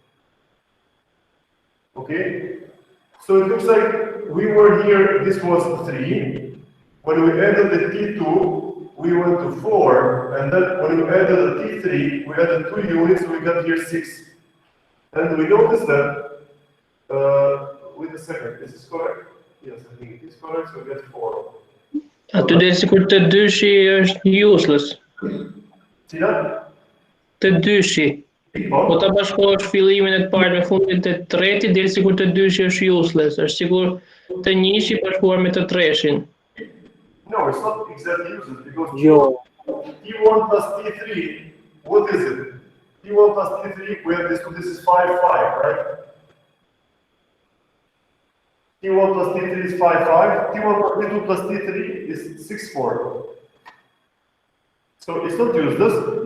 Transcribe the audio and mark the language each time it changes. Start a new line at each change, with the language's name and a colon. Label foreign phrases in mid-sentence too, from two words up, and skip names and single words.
English: Okay, so it looks like we were here, this was 3. When we added the T2, we went to 4, and then when we added the T3, we added 2 units, so we got here 6. And we noticed that, wait a second, is this correct? Yes, I think it is correct, so we get 4.
Albanian: Aty deri sikur të dyshi është useless. Cila? Të dyshi. Po ta bashkohesh fillimin e të parë me fundin të tretit deri sikur të dyshi është useless. Është sikur të njëshi bashkuar me të treshin.
English: No, it's not exactly useless because T1 plus T3, what is it? T1 plus T3, we have this, so this is 5, 5, right? T1 plus T3 is 5, 5. T1 plus T2 plus T3 is 6, 4. So it's not useless.